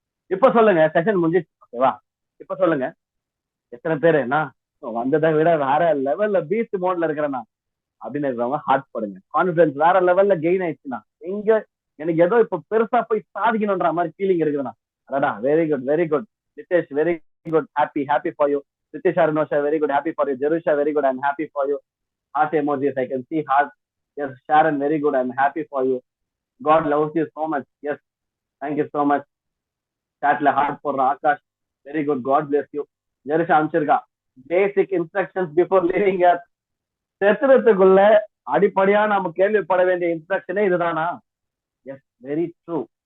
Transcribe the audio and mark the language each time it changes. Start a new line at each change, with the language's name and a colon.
Tamil: இப்ப சொல்லுங்க, செஷன் முடிஞ்சிச்சு. ஓகேவா? இப்ப சொல்லுங்க எத்தனை பேர் என்ன வந்ததை விட வேற லெவல்ல பீஸ்ட் மோட்ல இருக்கிறேன்னா அப்படின்னு இருக்கிறவங்க ஹார்ட் போடுங்க. கான்பிடன்ஸ் வேற லெவல்ல கெயின் ஆயிடுச்சுன்னா, எங்க எனக்கு ஏதோ இப்ப பெருசா போய் சாதிக்கணும்ன்ற மாதிரி ஃபீலிங் இருக்குதுன்னா அடடா
English: Very good very good. Nitesh very good, happy for you. Rithisha Rinosha very good, happy for you. Jerusha very good, I'm happy for you. Heart emojis I can see heart. Yes, Sharon very good, I'm happy for you. God loves you so much. Yes, thank you so much.
Tamil: chatல heart போடுற Akash
English: Very good, God bless you.
Tamil: Jerusha அனுப்பிச்சிருக்கா
English: Basic instructions before living earth.
Tamil: செத்துறதுக்குள்ள அடிப்படையா நம்ம கேள்விப்பட வேண்டிய இன்ஸ்ட்ரக்ஷனே இதுதானா?
English: Yes, very true.